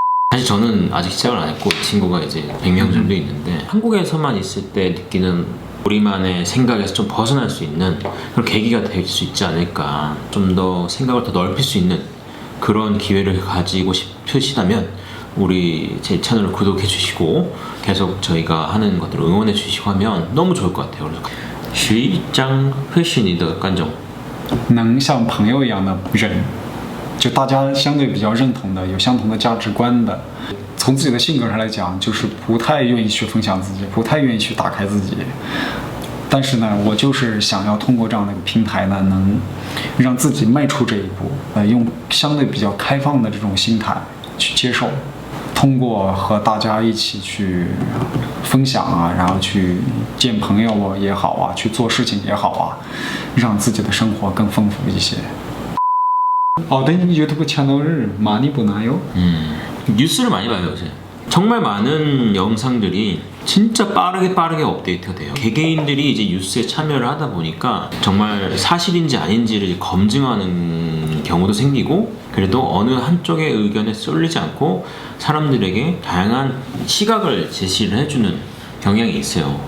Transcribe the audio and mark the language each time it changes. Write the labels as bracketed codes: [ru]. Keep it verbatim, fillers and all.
[ko] 사실 저는 아직 시작을 안 했고 친구가 이제 백 명 정도 있는데 한국에서만 있을 때 느끼는 우리만의 생각에서 좀 벗어날 수 있는 그런 계기가 될 수 있지 않을까. 좀 더 생각을 더 넓힐 수 있는 그런 기회를 가지고 싶으시다면 우리 제 채널을 구독해 주시고 계속 저희가 하는 것들을 응원해 주시고 하면 너무 좋을 것 같아요. 그래서 시장 회신이더 간정 [zh] 能像朋友一样的人，就大家相对比较认同的，有相同的价值观的。从自己的性格上来讲，就是不太愿意去分享自己，不太愿意去打开自己。但是呢，我就是想要通过这样的一个平台呢，能让自己迈出这一步，呃，用相对比较开放的这种心态去接受，通过和大家一起去分享啊，然后去见朋友也好啊，去做事情也好啊，让自己的生活更丰富一些。 [ko] 哦, 내 유튜브 채널을 많이 보나요? 음, 뉴스를 많이 봐요 요새. 정말 많은 영상들이 진짜 빠르게 빠르게 업데이트가 돼요. 개개인들이 이제 뉴스에 참여를 하다 보니까 정말 사실인지 아닌지를 검증하는 경우도 생기고, 그래도 어느 한쪽의 의견에 쏠리지 않고 사람들에게 다양한 시각을 제시를 해주는 경향이 있어요.